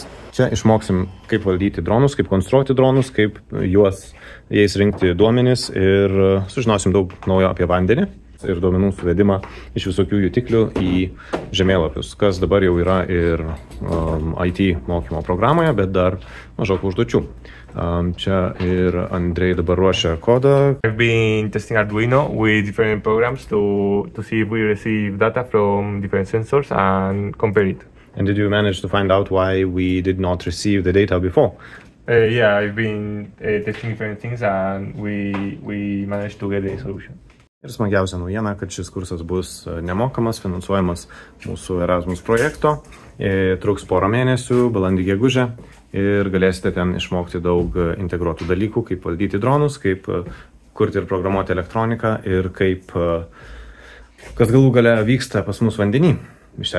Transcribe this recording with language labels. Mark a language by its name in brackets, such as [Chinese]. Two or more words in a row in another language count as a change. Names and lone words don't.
[Lithuanian] Čia išmoksim, kaip valdyti dronus, kaip konstruoti dronus, kaip jais rinkti duomenis ir sužinosim daug naujo apie vandenį ir duomenų suvedimą iš visokių jutiklių į žemėlapius, kas dabar jau yra ir IT mokymo programoje, bet dar mažokai užduočių. Čia ir Andrei dabar ruošia kodą. [English] I've been testing Arduino with different programs to see if we receive data from different sensors and compare it. And did you manage to find out why we did not receive the data before? Yeah, I've been testing different things and we managed to get a solution. [Lithuanian] Ir smagiausia naujiena, kad šis kursas bus nemokamas, finansuojamas mūsų Erasmus projekto, truks porą mėnesių, balandį gegužę ir galėsite ten išmokti daug integruotų dalykų, kaip valdyti dronus, kaip kurti ir programuoti elektroniką ir kas galų gale vyksta pas mus vandenį.